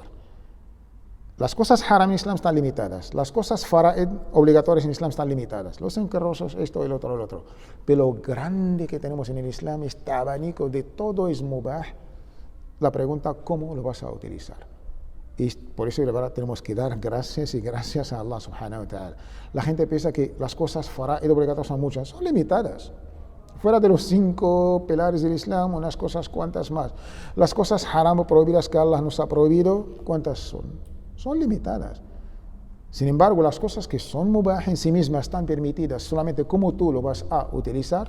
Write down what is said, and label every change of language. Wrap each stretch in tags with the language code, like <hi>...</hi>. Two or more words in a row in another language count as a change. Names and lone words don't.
<es>Las cosas haram en Islam están limitadas, las cosas fara'id obligatorias en Islam están limitadas, los encarrosos, esto, el otro. Pero lo grande que tenemos en el Islam, este abanico de todo es mubah. La pregunta, ¿cómo lo vas a utilizar? Y por eso de verdad tenemos que dar gracias y gracias a Allah</es> <ar>سبحانه وتعالى.</ar> <es>La gente piensa que las cosas fara'id obligatorias son muchas, son limitadas. Fuera de los 5 pilares del Islam, unas cosas cuantas más. Las cosas haram o prohibidas que Allah nos ha prohibido, ¿cuántas son? Son limitadas. Sin embargo, las cosas que son mubah en sí mismas están permitidas, solamente cómo tú lo vas a utilizar.</es>